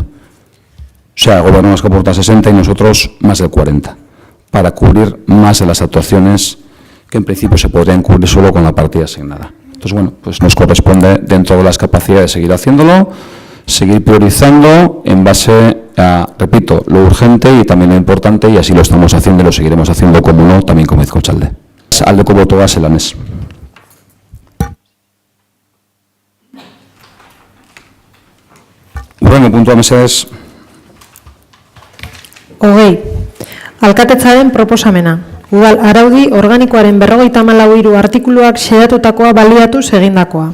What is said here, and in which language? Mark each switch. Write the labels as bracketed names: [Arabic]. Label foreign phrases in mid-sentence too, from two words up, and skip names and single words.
[Spanish] O sea, el Gobierno Vasco aporta 60 y nosotros más del 40, para cubrir más de las actuaciones que en principio se podrían cubrir solo con la partida asignada. Entonces, bueno, pues nos corresponde, dentro de las capacidades, seguir haciéndolo, seguir priorizando en base a, repito, lo urgente y también lo importante, y así lo estamos haciendo y lo seguiremos haciendo, como no, también con Bizkochalde. [Basque] Aldeko botoa Selanés. Urrengo puntua mesedez. Hogei. Alkatetzaren proposamena. Udal araudi organikoaren 54.3 artikuluak xedatutakoa baliatuz egindakoa.